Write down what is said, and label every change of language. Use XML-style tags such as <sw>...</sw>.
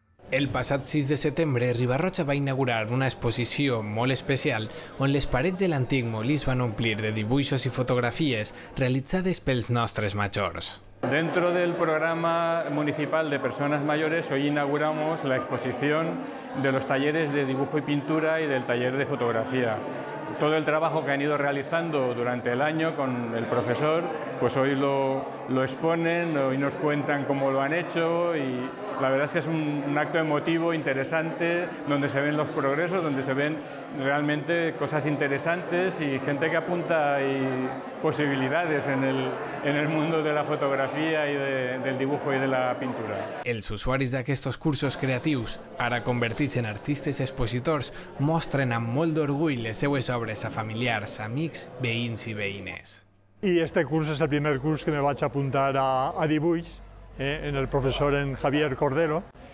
<ca>El passat 6 de setembre, Riba-roja va inaugurar una exposició molt especial on les parets de l'antic molí es van omplir de dibuixos i fotografies realitzades pels nostres majors.</ca> <es>Dentro del programa municipal de personas mayores, hoy inauguramos la exposición de los talleres de dibujo y pintura y del taller de fotografía. Todo el trabajo que han ido realizando durante el año con el profesor, pues hoy lo exponen, hoy nos cuentan cómo lo han hecho y la verdad es que es un acto emotivo, interesante, donde se ven los progresos, donde se ven realmente cosas interesantes y gente que apunta y posibilidades en el mundo de la fotografia i del dibujo i de la pintura.</es> <ca>Els usuaris d'aquests cursos creatius, ara convertits en artistes expositors, mostren amb molt d'orgull les seues obres a familiars, amics, veïns i veïnes. I este curs és el primer curs que me vaig apuntar a dibuix, en el professor en Javier Cordero.</ca>